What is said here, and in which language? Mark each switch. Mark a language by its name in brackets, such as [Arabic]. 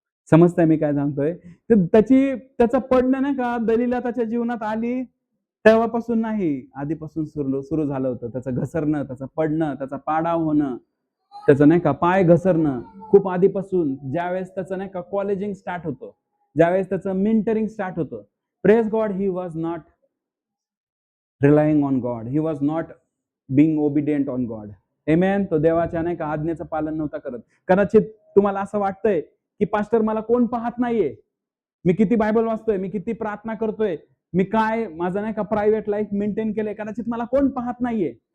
[Marathi] समजताय मी काय सांगतोय? त्याचं पडणं नाही का दलीला त्याच्या जीवनात आली तेव्हापासून नाही, आधीपासून सुरू झालं होतं. त्याचं घसरणं, त्याचं पडणं, त्याचा पाडाव होणं, त्याचं नाही का पाय घसरणं खूप आधीपासून. ज्यावेळेस त्याचं नाही का कॉलेजिंग स्टार्ट होतं, ज्यावेळेस त्याचं मेंटरिंग स्टार्ट होतं. [English] Praise God. He was not relying on God, he was not being obedient on God. Amen. [Marathi] तो देवाच्या नाही का आज्ञेचं पालन नव्हता करत. कदाचित तुम्हाला असं वाटतंय की पास्टर मला कोण पाहत नाहीये, मी किती बायबल वाचतोय, मी किती प्रार्थना करतोय, मी काय माझं नाही का प्रायव्हेट लाईफ मेंटेन केलंय, कदाचित मला कोण पाहत नाहीये.